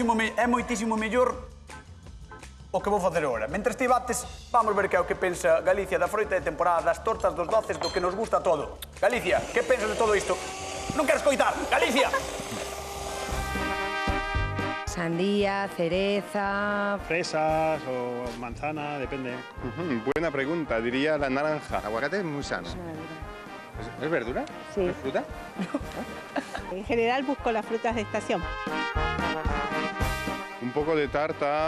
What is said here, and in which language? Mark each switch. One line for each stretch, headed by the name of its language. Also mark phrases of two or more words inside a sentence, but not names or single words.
Galician: moitísimo mellor o que vou facer agora. Mentres ti bates, vamos ver que é o que pensa Galicia da froita de temporada, das tortas, dos doces, do que nos gusta todo. Galicia, que pensas de todo isto? Non quero escoitar. Galicia!
Spanish: Sandía, cereza... Fresas o manzana, depende. Buena pregunta, diría la naranja. Aguacate es muy sano. ¿Es verdura? Sí. ¿Es fruta? En general busco las frutas de estación. Un poco de tarta.